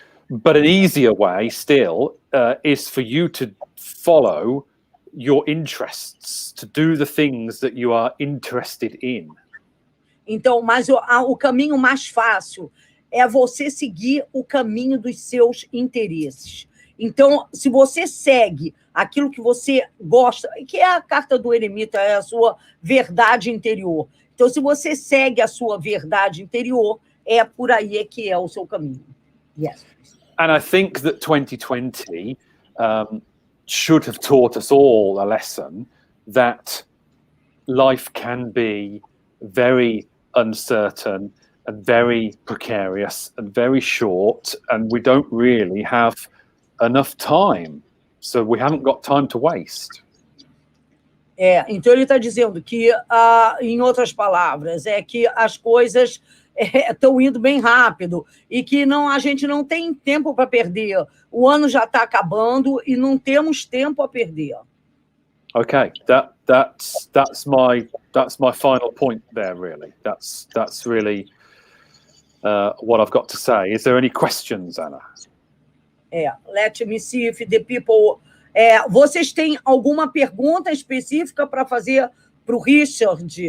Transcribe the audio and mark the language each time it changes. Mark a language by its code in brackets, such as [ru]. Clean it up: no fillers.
[en] But an easier way still is for you to follow your interests, to do the things that you are interested in. [pt] Então, mas o caminho mais fácil é você seguir o caminho dos seus interesses. Então, se você segue aquilo que você gosta, que é a carta do eremita, é a sua verdade interior. Então, se você segue a sua verdade interior, é por aí que é o seu caminho. [en] Yes. And I think that 2020 should have taught us all a lesson that life can be very uncertain and very precarious and very short, and we don't really have enough time. So we haven't got time to waste. [pt] Então ele está dizendo que, em outras palavras, é que as coisas estão indo bem rápido e que a gente não tem tempo para perder. O ano já está acabando e não temos tempo a perder. [en] Okay, that's my final point there. Really, that's really what I've got to say. Is there any questions, Anna? Let me see if the people. [pt] Vocês têm alguma pergunta específica para fazer para o Richard?